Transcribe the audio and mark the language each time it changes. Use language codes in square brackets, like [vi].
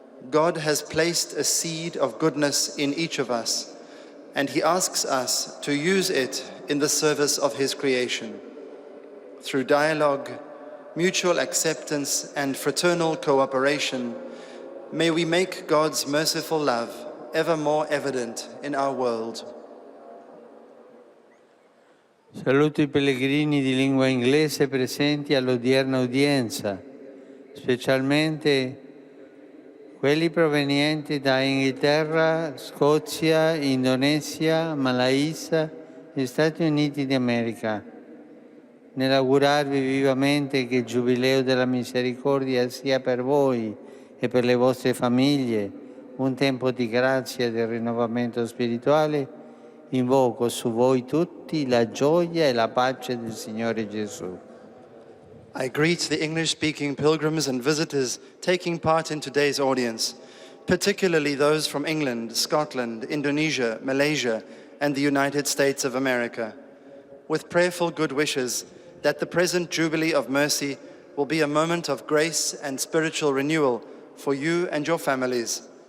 [en] God has placed a seed of goodness in each of us, and he asks us to use it in the service of his creation. Through dialogue, mutual acceptance, and fraternal cooperation, may we make God's merciful love ever more evident in our world. [it] Saluto i pellegrini di lingua inglese presenti all'odierna udienza, specialmente quelli provenienti da Inghilterra, Scozia, Indonesia, Malaysia e Stati Uniti d'America. Nell'augurarvi vivamente che il Giubileo della Misericordia sia per voi e per le vostre famiglie un tempo di grazia e di rinnovamento spirituale, invoco su voi tutti la gioia e la pace del Signore Gesù. [en] I greet the English-speaking pilgrims and visitors taking part in today's audience, particularly those from England, Scotland, Indonesia, Malaysia, and the United States of America, with prayerful good wishes that the present Jubilee of Mercy will be a moment of grace and spiritual renewal for you and your families.